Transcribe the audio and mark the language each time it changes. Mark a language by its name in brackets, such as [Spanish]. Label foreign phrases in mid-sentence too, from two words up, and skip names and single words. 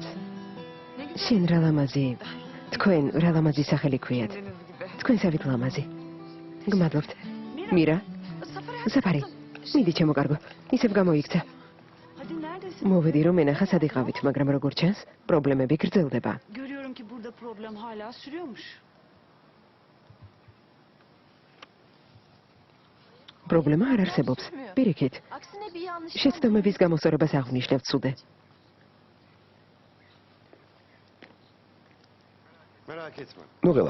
[Georgian] შენ რა ლამაზი, თქვენ რა ლამაზი სახელი ქვიათ. თქვენსავით ლამაზი. გმადლობთ. მირა? საფარი, მიდი ჩემო კარგო, ისევ გამოიქცა. მოვედი რომ ენახა სად იყავით, მაგრამ როგორ ჩანს, პრობლემები გრძელდება. [Turkish] Görüyorum ki burada problem hala sürüyormuş. [Georgian] პრობლემა არ არსებობს. პირიქით. შეცდომების გამოსწორებას აღნიშნავთ სუდე. ნუ ღელავ.